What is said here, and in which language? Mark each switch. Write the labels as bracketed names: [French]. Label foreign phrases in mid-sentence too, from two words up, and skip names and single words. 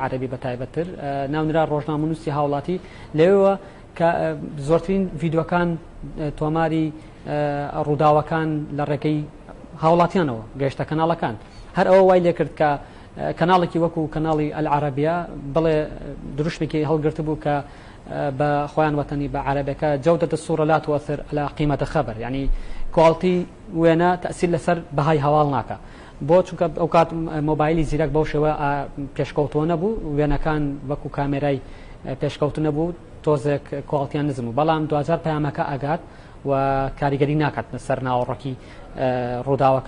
[Central Kurdish] عەربی بەتایبەتتر ناونرا ڕۆژنامەنووسی هاوڵاتی لەوێوە کە زۆرترین ڤیدیۆکان تۆماری ڕووداوەکان لە ڕێگەی هاوڵاتیانەوە گەیشتە کەناڵەکان هەر ئەوە وای لێ کرد کە کەناڵێکی وەکو کەناڵی ئەلعەرەبیە بڵێ دروشمێکی هەڵگرت بوو کە بە خۆیان وەتەنی بە عەرەبەکە [Arabic] جەودەت الصورة لا تؤثر على قيمة الخبر، [Central Kurdish] يعني كواليتي وێنە تأثیر لەسەر بەهای هەواڵ ناکە بۆ چونکە ئەو کات مۆبایلی زیرەک بەو شێوە پێشکەوتووە نەبوو وێنەکان وەکو کامێرای پێشکەوتن نەبوو تۆزێک کواڵتیان نزم و بەڵام دوجار پەیامەکە ئەگات و کاریگەری ناکات لەسەر ناوەڕۆکی ڕووداوەکە.